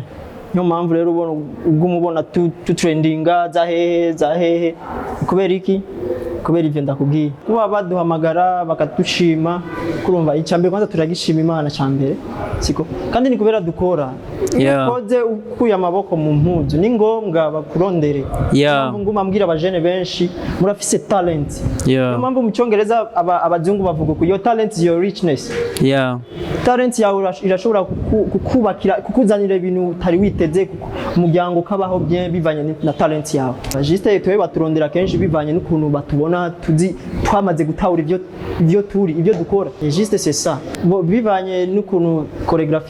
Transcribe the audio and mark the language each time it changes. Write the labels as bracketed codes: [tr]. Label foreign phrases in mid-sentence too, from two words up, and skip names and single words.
[rn] Niyo mpamvu rero ubona ugumubona tu trendinga za hehe kubera iki kubera ivyo ndakubwiye kuba baduhamagara bakatushima kurumva icyambere kwanza turagishima Imana cyambere siko kandi ni kubera dukora koze ukuye amaboko mu mpuzu ni ngombwa bakurondere nguma mbwira abajene benshi murafise talent niyo mpamvu mu cyongereza abazungu bavuga ko [en] your talent is your richness [rn] talent yawe irashobora kukubakira kukuzanira ibintu utari witeze umuryango kabaho bien bivanye na talent yawe juste twe baturondera kenshi bivanye n'ukuntu batubona tuzi twamaze gutahura ibyo dukora [fr] juste c'est ça [rn] bivanye n'ukuntu choreography